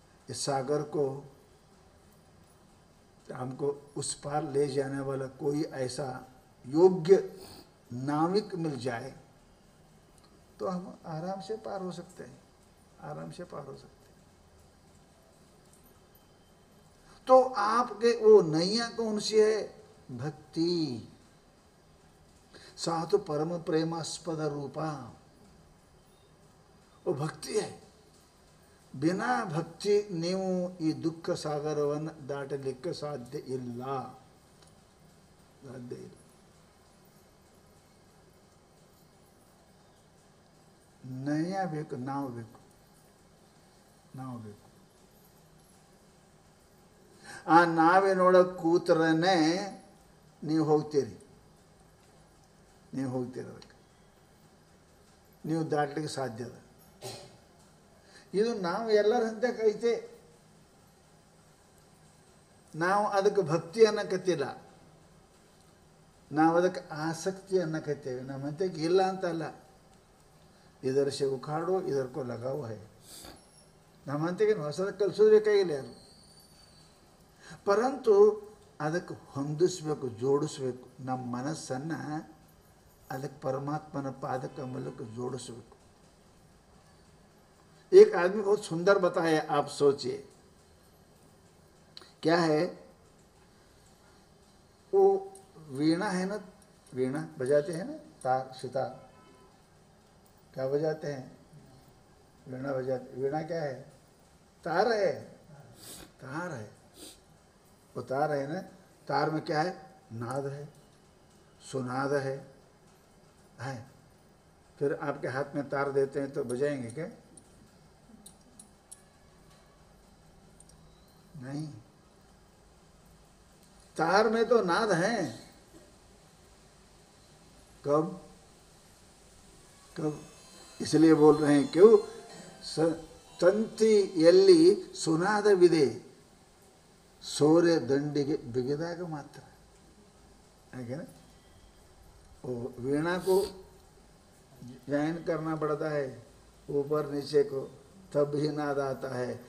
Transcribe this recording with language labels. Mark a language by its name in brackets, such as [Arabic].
[Hindi] इस सागर को हमको उस पार ले जाने वाला कोई ऐसा योग्य नाविक मिल जाए तो हम आराम से पार हो सकते हैं, आराम से पार हो सकते हैं. तो आपके वो नैया कौन सी है? भक्ति. साथ परम प्रेमास्पद रूपा, वो भक्ति है. बिना [Kannada] भक्ತಿ ನೀವು ಈ ದುಃಖ ಸಾಗರವನ್ನು ದಾಟಲಿಕ್ಕೆ ಸಾಧ್ಯ ಇಲ್ಲ, ಸಾಧ್ಯ ಇಲ್ಲ. ನಯ ಬೇಕು, ನಾವು ಬೇಕು, ನಾವು ಬೇಕು. ಆ ನಾವಿನೊಳಗೆ ಕೂತರನೇ ನೀವು ಹೋಗ್ತೀರಿ, ನೀವು ಹೋಗ್ತೀರಿ, ಅದಕ್ಕೆ ನೀವು ದಾಟಲಿಕ್ಕೆ ಸಾಧ್ಯ ಅದ. ಇದು ನಾವು ಎಲ್ಲರ ಹಂತಕ್ಕೆ ಐತೆ, ನಾವು ಅದಕ್ಕೆ ಭಕ್ತಿ ಅನ್ನಕತ್ತಿಲ್ಲ, ನಾವು ಅದಕ್ಕೆ ಆಸಕ್ತಿ ಅನ್ನಕತ್ತೇವೆ. ನಮ್ಮ ಹಂತಕ್ಕೆ ಇಲ್ಲ ಅಂತಲ್ಲ, ಇದರ [Hindi] से उखाड़ो इधर को लगाओ है. [Kannada] ನಮ್ಮ ಹಂತಕ್ಕೆ ಹೊಸದ ಕಲಿಸೋದು ಬೇಕಾಗಿಲ್ಲ ಯಾರು, ಪರಂತು ಅದಕ್ಕೆ ಹೊಂದಿಸ್ಬೇಕು, ಜೋಡಿಸ್ಬೇಕು. ನಮ್ಮ ಮನಸ್ಸನ್ನು ಅದಕ್ಕೆ परमात्मನ ಪಾದಕಮಲಕ್ಕೆ जोड़िसಬೇಕು. [Hindi] एक आदमी बहुत सुंदर बताया, आप सोचिए क्या है? वो वीणा है ना, वीणा बजाते हैं ना, तार सितार, क्या बजाते हैं? वीणा बजाते. वीणा क्या है? तार है, तार है. वो तार है ना, तार में क्या है? नाद है, सुनाद है. फिर आपके हाथ में तार देते हैं तो बजाएंगे क्या? नहीं, तार में तो नाद है. कब कब? इसलिए बोल रहे हैं क्यों? [Kannada] ತಂತಿಯಲ್ಲಿ ಸುನಾದವಿದೆ, ಸೋರೆ ದಂಡಿಗೆ ಬಿಗಿದಾಗ ಮಾತ್ರ. ಹಾಗೆ [Hindi] वो वीणा को ज्वाइन करना पड़ता है ऊपर नीचे को, तब ही नाद आता है.